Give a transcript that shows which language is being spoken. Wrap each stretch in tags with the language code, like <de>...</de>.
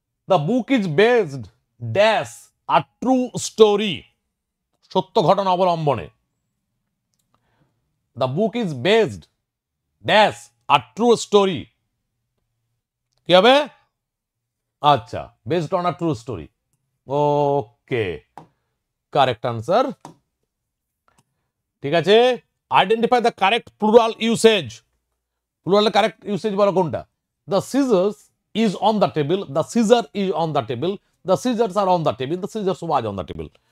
<en>The book is based dash a true story,</en> <bn>সত্য ঘটনা অবলম্বনে।</bn> <en>The book is based dash a true story,</en> <bn>কি হবে?</bn> <en>আচ্ছা, based on a true story. ওকে, correct answer.</en> <bn>ঠিক আছে,</bn> <en>Identify the correct plural usage.</en> <bn>প্লুরালের correct usage বলো কোনটা?</bn> <en>The scissors is on the table, the scissor is on the table, the scissors are on the table, the scissors was on the table.</en>